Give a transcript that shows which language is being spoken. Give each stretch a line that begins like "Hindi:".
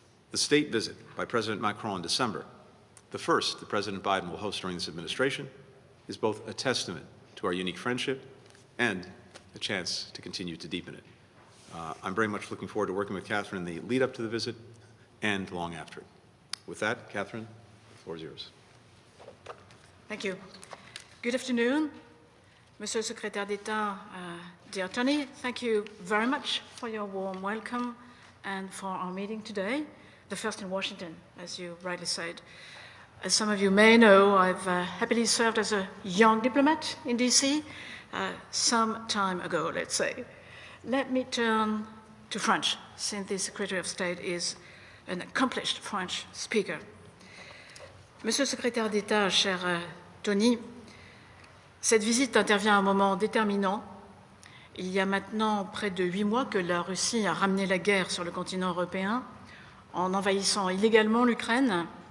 English: The state visit by President Macron in December, the first that President Biden will host during this administration, is both a testament to our unique friendship and a chance to continue to deepen it. I'm very much looking forward to working with Catherine in the lead up to the visit and long after it. With that, Catherine, the floor is yours. Thank you. Good afternoon, Monsieur Secrétaire d'État, dear Tony. Thank you very much for your warm welcome and for our meeting today, the first in Washington, as you rightly said. As some of you may know, I've happily served as a young diplomat in DC some time ago, let's say. Let me turn to French, since the Secretary of State is an accomplished French speaker.
French: Monsieur le Secrétaire d'État, cher Tony, cette visite intervient à un moment déterminant. Il y a maintenant près de 8 mois que la Russie a ramené la guerre sur le continent européen en envahissant illégalement l'Ukraine.